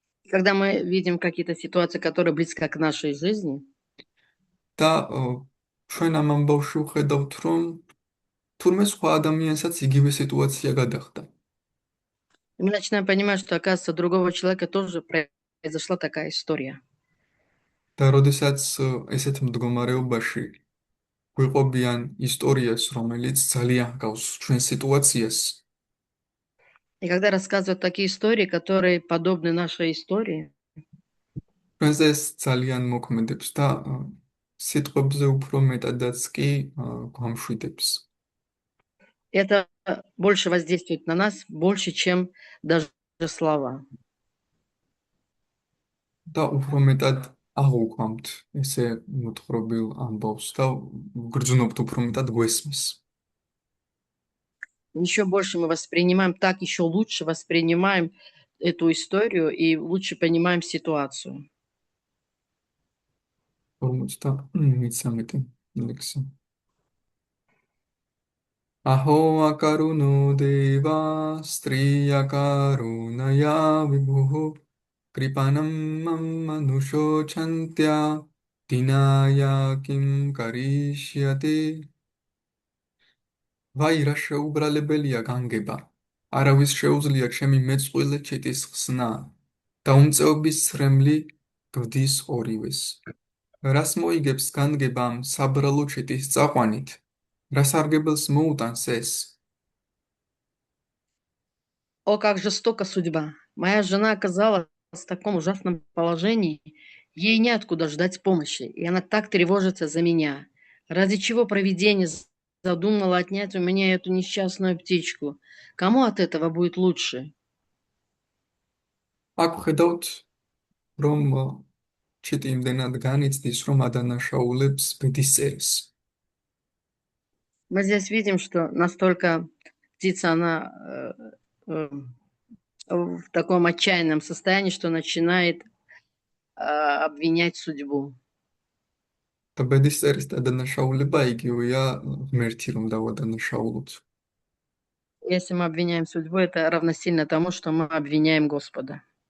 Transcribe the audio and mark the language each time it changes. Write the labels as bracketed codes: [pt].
[ru] Когда мы видим какие-то ситуации, которые близко к нашей жизни, [ka] და ჩვენ ამ ამბავში ვხედავთ, რომ თურმე სხვა ადამიანსაც იგივე სიტუაცია გადახდა. [ru] мы начинаем понимать, что, оказывается, у другого человека тоже произошла такая история. [ka] და როდესაც ესეთ მდგომარეობაში გვიყვებიან ისტორიას, რომელიც ძალიან ჰგავს ჩვენ სიტუაციას, [ru] И когда рассказывают такие истории, которые подобны нашей истории, [ka] ჩვენს ეს ძალიან მოქმედებს და სიტყვებზე უფრო მეტადაც კი გვამშვიდებს. [ru] это больше воздействует на нас, больше, чем даже слова. [ka] და უფრო მეტად აღვქვამთ ესე მოთხრობილ ამბავს და გრძნობთ უფრო მეტად გვესმის. [ru] Еще больше мы воспринимаем, так еще лучше воспринимаем эту историю и лучше понимаем ситуацию. [ka] 53 ლექსი. [sa] Aho akaruno deva striya karunaya vibhuh kripanam manusho chantya dinaya kim karishyate. [ka] Vai რა შეუბრალებელია განგება, არავის შეუძლია ჩემი მეწყვილე ჩიტის ხსნა და უმწეობის სრემლი გვდის ორივეს. რას მოიგებს განგებამ საბრალო ჩიტის წაყვანით, რა სარგებელს მოუტანს ეს? [ru] О, как жестока судьба! Моя жена оказалась в таком ужасном положении, ей неоткуда ждать помощи, и она так тревожится за меня. Ради чего провидение задумало отнять у меня эту несчастную птичку? Кому от этого будет лучше? [ka] აქ ხედავთ რომ ჩიტი იმდენად განიცდის, რომ ადანაშაულებს ბედის წერას. [ru] Мы здесь видим, что настолько птица, она в таком отчаянном состоянии, что начинает обвинять судьбу. [ka] და ბედის წერის ადანაშაულება იგივეა ღმერთი რომ დავადანაშაულოთ. [ru] Если мы обвиняем судьбу, это равносильно тому, что мы обвиняем Господа.